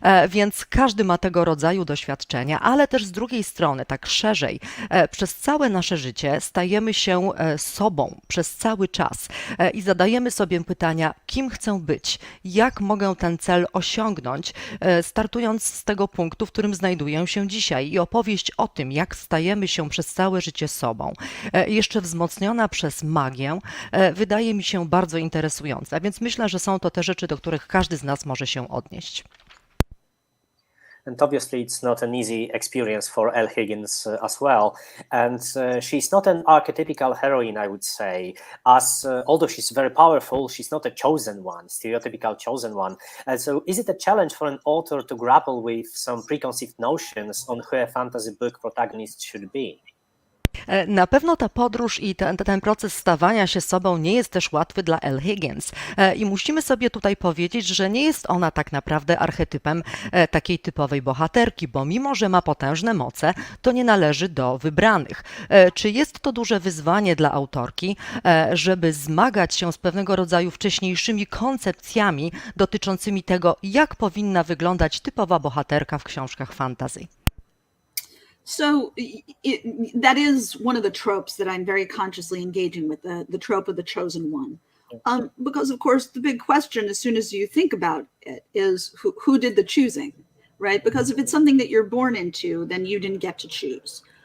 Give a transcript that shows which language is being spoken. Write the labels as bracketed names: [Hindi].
[Polish] Więc każdy ma tego rodzaju doświadczenia, ale też z drugiej strony, tak szerzej, przez całe nasze życie stajemy się sobą przez cały czas i zadajemy sobie pytania, kim chcę być, jak mogę ten cel osiągnąć, startując z tego punktu, w którym znajduję się dzisiaj. I opowieść o tym, jak stajemy się przez całe życie sobą, jeszcze wzmocniona przez magię, wydaje mi się bardzo interesująca. Więc myślę, że są to te rzeczy, do których każdy z nas może się odnieść. [English] And obviously it's not an easy experience for Elle Higgins as well. And she's not an archetypical heroine, I would say, as although she's very powerful, she's not a chosen one, stereotypical chosen one. So is it a challenge for an author to grapple with some preconceived notions on who a fantasy book protagonist should be? [Polish] Na pewno ta podróż i ten proces stawania się sobą nie jest też łatwy dla Elle Higgins i musimy sobie tutaj powiedzieć, że nie jest ona tak naprawdę archetypem takiej typowej bohaterki, bo mimo, że ma potężne moce, to nie należy do wybranych. Czy jest to duże wyzwanie dla autorki, żeby zmagać się z pewnego rodzaju wcześniejszymi koncepcjami dotyczącymi tego, jak powinna wyglądać typowa bohaterka w książkach fantasy? [English] So that is one of the tropes that I'm very consciously engaging with, the trope of the chosen one. Because of course the big question as soon as you think about it is who did the choosing, right? Because if it's something that you're born into, then you didn't get to choose.